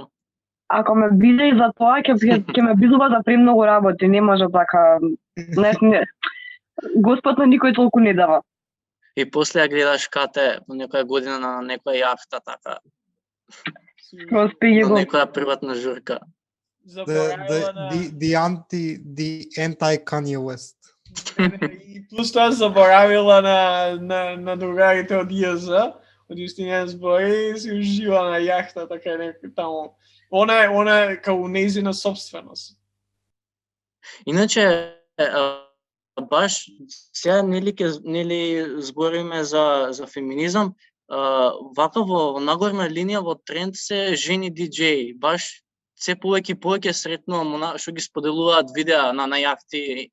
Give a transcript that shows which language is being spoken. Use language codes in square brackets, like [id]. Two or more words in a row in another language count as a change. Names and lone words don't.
[mk] Ако ме биде и за тоа, ќе ме бидува за премногу работи, не може така... Не. Господ на никој толку не дава. И после ја гледаш Кате во некоја година на некоја јахта, така. Успеја На го. некоја приватна журка. [en] The anti-Kanye West. [mk] И плюс тоа заборавила на другарите од ИЗ, од Истинијан збори, и си ужива на јахта, така некој таму. Она е као нејзина собственост. Иначе, баш сега нели збориме за феминизам, вака во нагорна линија во тренд се жени диџеи, баш се повеќе сретнувам што ги споделуваат видеа на јахти.